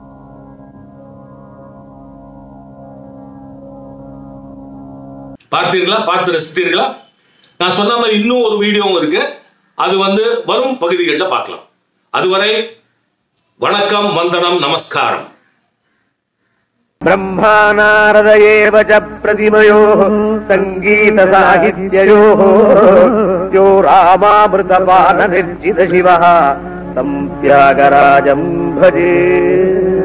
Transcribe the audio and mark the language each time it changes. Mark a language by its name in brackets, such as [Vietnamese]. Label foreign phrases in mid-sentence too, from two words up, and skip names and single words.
[Tamil] பார்த்தீர்களா? பார்த்து ரசித்தீர்களா? நான் சொன்ன மாதிரி இன்னும் ஒரு வீடியோவும் இருக்கு. அது வரும் பகுதிகளில் பார்க்கலாம். அதுவரை வணக்கம், வந்தனம், நமஸ்காரம். [Sanskrit] ब्रह्मा नारद एव च प्रतिमयोः सङ्गीत साहित्ययोः यो रामामृतपान निर्जित शिवः तं त्यागराजं भजे।